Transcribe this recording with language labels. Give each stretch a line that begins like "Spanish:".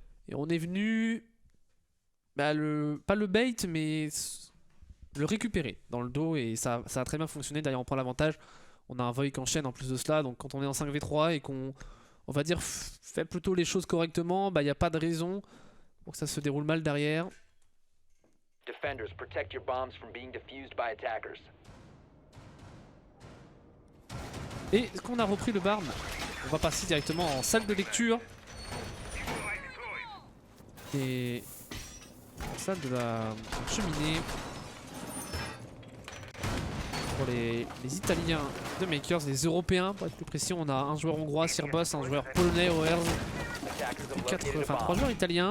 French: Et on est venu, pas le bait, mais le récupérer dans le dos, et ça a très bien fonctionné. D'ailleurs on prend l'avantage, on a un Void qui enchaîne en plus de cela, donc quand on est en 5v3 et qu'on va dire fait plutôt les choses correctement, il n'y a pas de raison pour que ça se déroule mal derrière.
English: Defenders, protect your bombs from being defused by attackers.
French: Et est-ce qu'on a repris le barbe? On va passer directement en salle de lecture. Et en salle de la cheminée. Pour les Italiens de Makers, les Européens pour être plus précis, on a un joueur hongrois, Cerboss, un joueur polonais, Oers, 3 joueurs italiens.